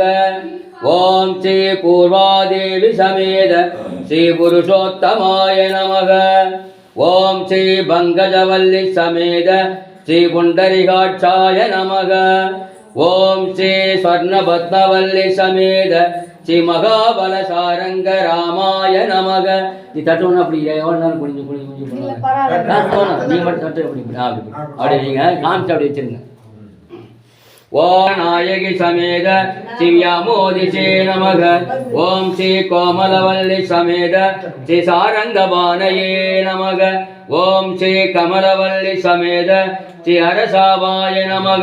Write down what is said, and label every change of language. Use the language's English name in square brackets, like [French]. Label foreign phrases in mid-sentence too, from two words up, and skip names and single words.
[Sanskrit] ओम श्री पूर्वादेवी समेत श्री पुरुषोत्तमाय नमः। ओम श्री पंकजवल्ली समेत श्री पुंडरीकाक्षाय नमः। ओम श्री स्वर्णपद्मवल्ली समेत श्री महाबल सारंग रामाय नमः। [Tamil] நீ தட்டணும் அப்படி எவ்வளவு குனிஞ்சு குனிஞ்சு குனிஞ்சு பண்ணுவாங்க. நீ மட்டும் தட்டு அப்படி நீங்க காமிச்சு அப்படி வச்சிருங்க. [Sanskrit] ओम नायकी समेत शिव्यामोदिशे नमः। ओम श्री कोमलवल्ली समेत श्री सारंगबाणये नमः। ओम श्री कमलवल्ली समेत श्री हरसावाय नमः।